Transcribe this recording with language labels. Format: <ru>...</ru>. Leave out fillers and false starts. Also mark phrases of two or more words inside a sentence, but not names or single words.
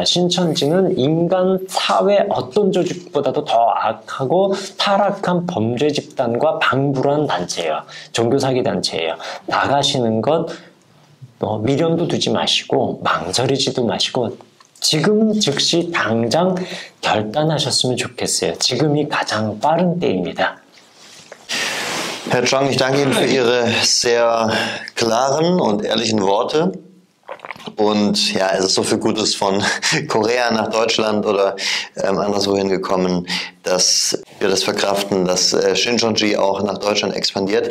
<ko>신천지는 인간 사회 어떤 조직보다도 더 악하고 타락한 범죄 집단과 방불한 단체예요. 종교사기 단체예요. 나가시는 것 미련도 두지 마시고 망설이지도 마시고 지금 즉시 당장 결단하셨으면 좋겠어요. 지금이 가장 빠른 때입니다.</ko> <de>Herr Chong, ich danke Ihnen für Ihre sehr klaren und ehrlichen Worte. Und ja, es ist so viel Gutes von Korea nach Deutschland oder anderswo hingekommen, dass wir das verkraften, dass Shincheonji auch nach Deutschland expandiert.</de>